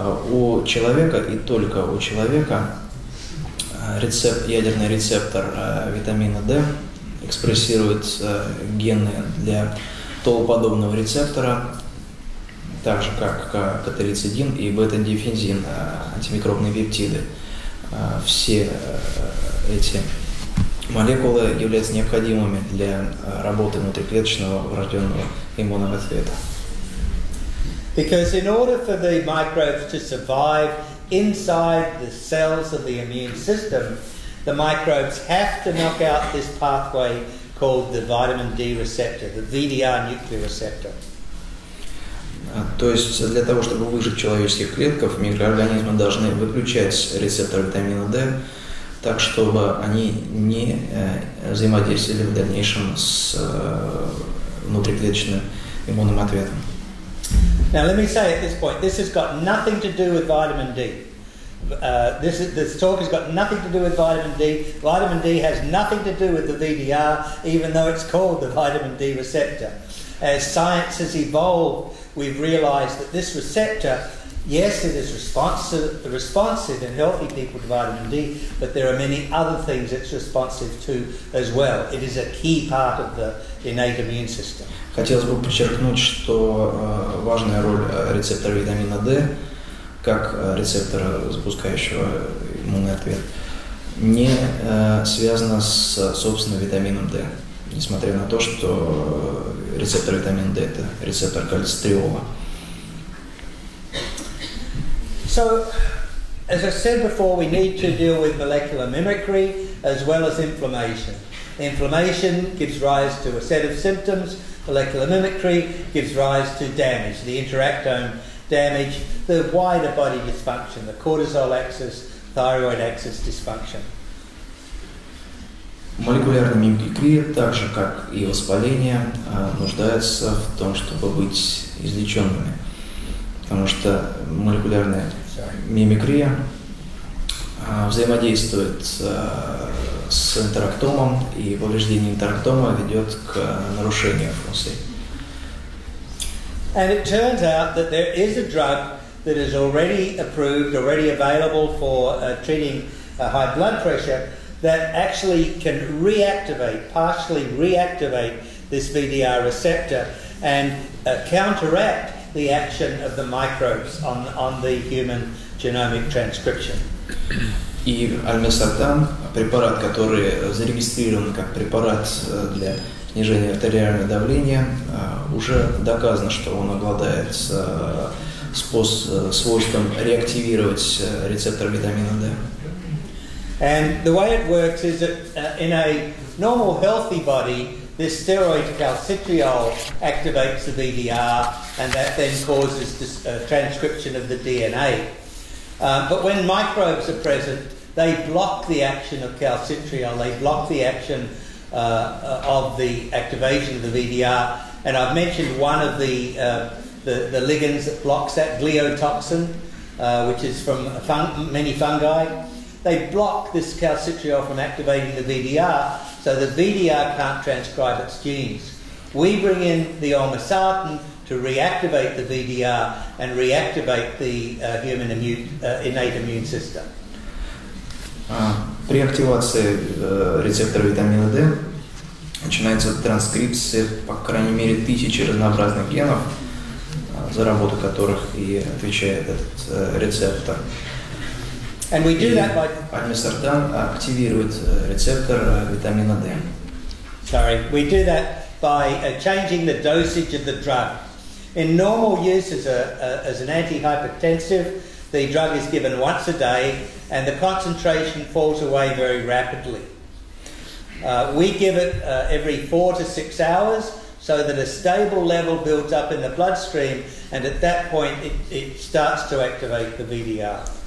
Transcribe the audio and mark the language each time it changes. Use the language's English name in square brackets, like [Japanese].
[Russian] У человека и только у человека ядерный рецептор витамина D экспрессирует гены для толоподобного рецептора, так же как катерицидин и бета-дифензин, антимикробные пептиды. Все эти молекулы являются необходимыми для работы внутриклеточного врожденного иммунного ответа. [English] Because in order for the microbes to survive inside the cells of the immune system, the microbes have to knock out this pathway called the vitamin D receptor, the VDR nuclear receptor. [Russian] То есть для того, чтобы выжить в человеческих клетках, микроорганизмы должны выключать рецептор витамина D, так чтобы они не взаимодействовали в дальнейшем с внутриклеточным иммунным ответом. [English] Now let me say at this point, this has got nothing to do with vitamin D. This talk has got nothing to do with vitamin D. Vitamin D has nothing to do with the VDR, even though it's called the vitamin D receptor. As science has evolved, we've realised that this receptor, yes, it is responsive in healthy people to vitamin D, but there are many other things it's responsive to as well. It is a key part of the innate immune system. [Russian] Хотелось бы подчеркнуть, что важная роль рецептора витамина D, как рецептора, запускающего иммунный ответ, не связана с собственным витамином D, несмотря на то, что рецептор витамина D – это рецептор кальцитриола. [English] So, as I said before, we need to deal with molecular mimicry as well as inflammation. Inflammation gives rise to a set of symptoms. Molecular mimicry gives rise to damage, the interactome damage, the wider body dysfunction, the cortisol axis, thyroid axis dysfunction. [Russian] Молекулярная мимикрия, так же как и воспаление, нуждается в том, чтобы быть излеченными, потому что молекулярная мимикрия взаимодействует с интерактомом, и повреждение интерактома ведет к нарушению функций. [English] And it turns out that there is a drug that is already approved, already available for treating high blood pressure, that actually can reactivate, partially reactivate this VDR receptor and counteract the action of the microbes on the human genomic transcription. [Russian] И альмесартан, препарат, который зарегистрирован как препарат для снижения артериального давления, уже доказано, что он обладает свойством реактивировать рецептор витамина D. [English] And the way it works is that in a normal healthy body, this steroid calcitriol activates the VDR, and that then causes this, transcription of the DNA. But when microbes are present, they block the action of calcitriol, they block the action of the activation of the VDR. And I've mentioned one of the ligands that blocks that, gliotoxin, which is from many fungi. They block this calcitriol from activating the VDR, so the VDR can't transcribe its genes. We bring in the olmesartan to reactivate the VDR and reactivate the human innate immune system. [Russian] При активации рецептора витамина D начинается транскрипция, по крайней мере, 1000 разнообразных генов, за работу которых и отвечает этот рецептор. [English] And we do that by... [Russian] Альмесартан активирует рецептор витамина D. [English] We do that by changing the dosage of the drug. In normal use as an antihypertensive, the drug is given once a day and the concentration falls away very rapidly. We give it every 4 to 6 hours so that a stable level builds up in the bloodstream, and at that point it starts to activate the VDR.